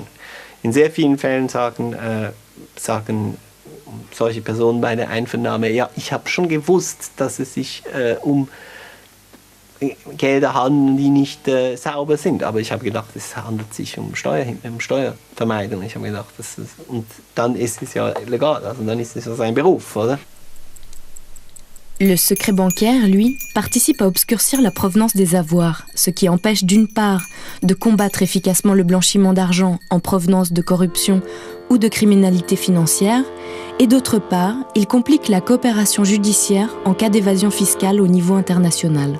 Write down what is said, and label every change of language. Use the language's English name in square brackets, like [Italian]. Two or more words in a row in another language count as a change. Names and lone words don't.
[German] In sehr vielen Fällen sagen solche Personen bei der Einvernahme, ja, ich habe schon gewusst, dass es sich um Gelder handeln, die nicht sauber sind. Aber ich habe gedacht, es handelt sich um Steuervermeidung. Ich habe gedacht, und dann ist es ja legal, also dann ist es ja sein Beruf, oder? [French] Le secret bancaire, lui, participe à obscurcir la provenance des avoirs, ce qui empêche d'une part de combattre efficacement le blanchiment d'argent en provenance de corruption ou de criminalité financière, et d'autre part, il complique la coopération judiciaire en cas d'évasion fiscale au niveau international.